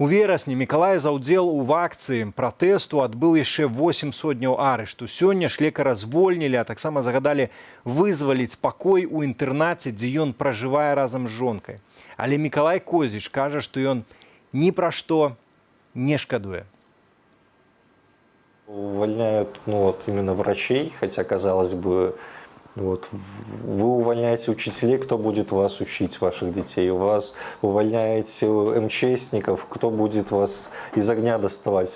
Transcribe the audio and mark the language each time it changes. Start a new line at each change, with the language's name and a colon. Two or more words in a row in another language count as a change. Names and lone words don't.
Belarusian: У верасні Мікалай за ўдзел у акцыі пратэсту адбыў яшчэ 8 сотняў арышту. Сёння ж лекара звольнілі, а таксама загадалі вызваліць пакой у інтэрнаце, дзе ён пражывае разам з жонкай. Але Мікалай Козіч кажа, што ён ні пра што не шкадуе.
Russian: Увольняют именно врачей, хотя, казалось бы, вы увольняете учителей, кто будет вас учить, ваших детей. У вас увольняете МЧСников, кто будет вас из огня доставать.